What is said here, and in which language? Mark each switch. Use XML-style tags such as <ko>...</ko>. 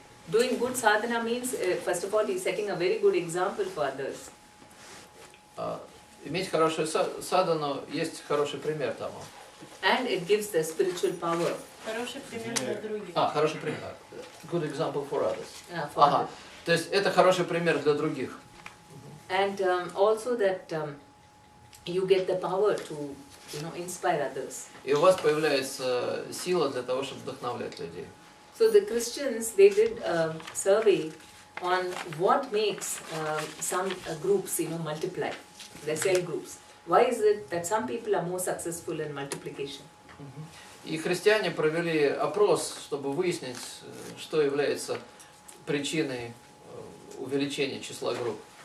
<en>Doing good sadhana means, first of all, he's setting a very good example for others.</en> <ru>Иметь хорошую садхану есть хороший пример тому.</ru> <en>And it gives the spiritual power.</en> <ru>Хороший пример для других. Хороший пример.</ru> <en>Good example for others. For others.</en> <ru>То есть это хороший пример для других.</ru> <en>And also that you get the power to, inspire others.</en> <ru>И у вас появляется сила для того, чтобы вдохновлять людей.</ru> <en>So the Christians, they did a survey on what makes some groups, multiply, their cell groups. Why is it that some people are more successful in multiplication?</en> <ru>И христиане провели опрос, чтобы выяснить, что является причиной увеличения числа групп.</ru>